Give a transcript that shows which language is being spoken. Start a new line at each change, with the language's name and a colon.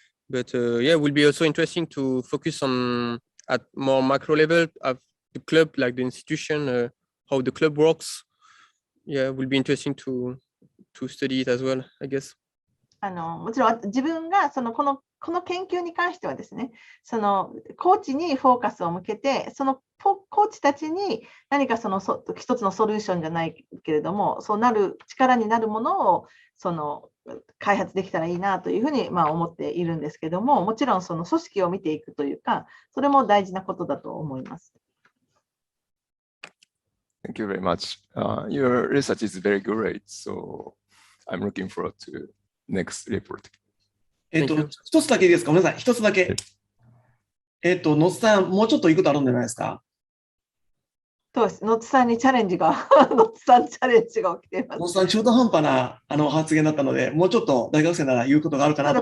English: But it will be also interesting to focus on at more macro level of the club, like the institution, how the club works. Yeah, it will be interesting to study it as well, I guess.
Japanese: もちろん自分がこの研究に関してはですね、そのコーチにフォーカスを向けて、そのコーチたちに何か一つのソリューションじゃないけれども、そうなる力になるものを開発できたらいいなというふうに思っているんですけども、もちろんその組織を見ていくというか、それも大事なことだと思います。
English: Thank you very much. Your research is very great, so I'm looking forward to next report.
Japanese: 一つだけいいですか？ごめんなさい。一つだけ。野津さん、もうちょっといいことあるんじゃないですか？そうです。野津さんにチャレンジが、野津さんチャレンジが起きています。野津さん、中途半端な発言だったので、もうちょっと大学生なら言うことがあるかなと。